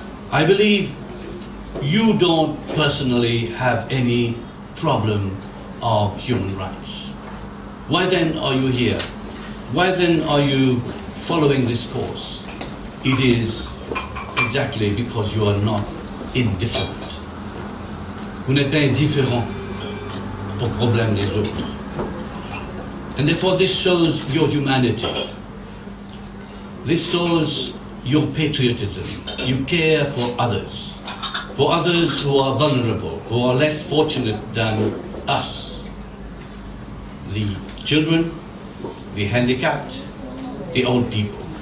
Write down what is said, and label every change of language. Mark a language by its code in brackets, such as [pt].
[en] I believe you don't personally have any problem of human rights. Why then are you here? Why then are you following this course? It is exactly because you are not indifferent. [fr] Vous n'êtes pas indifférent au problème des autres. [en] And therefore this shows your humanity. This shows your patriotism. You care for others who are vulnerable, who are less fortunate than us. The children, the handicapped, the old people.